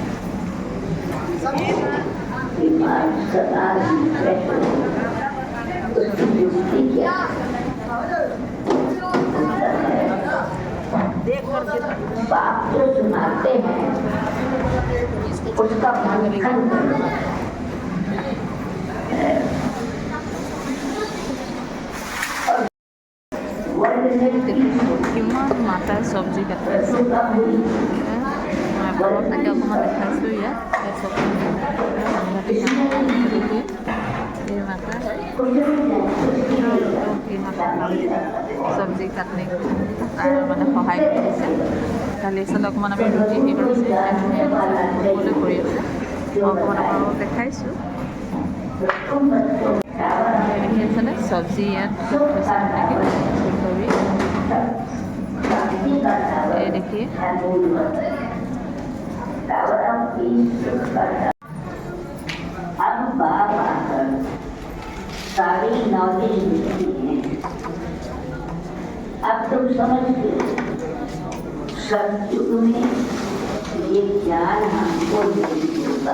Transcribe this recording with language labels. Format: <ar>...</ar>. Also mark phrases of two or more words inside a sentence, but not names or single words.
<hi>दिमाग सदा रिफ्रेश करे, उसकी युक्ति क्या है? बाप जो सुनाते हैं उसका मंथन करो।</hi> <as>কিমান মাতাই চব্জি কাটি আছে। মই ঘৰত থাকি অকণমান দেখাইছোঁ। ইয়াত চব্জি কাটনি তাৰ মানে সহায় কৰি দিছে। কালি আচলতে অকণমান আমি ৰুটি হেৰি কৰিছে সকলোৱে কৰি আছে। মই অকণমান আপোনালোকক দেখাইছোঁ। দেখি আছেনে চব্জি ইয়াত হৈছে নেকি ফুলকবি।</as> <hi>ये देखिए अब बाप आकर सारी नॉलेज मिलती है। अब तुम समझते हो सतयुग में ये ज्ञान हमको नहीं होता।</hi>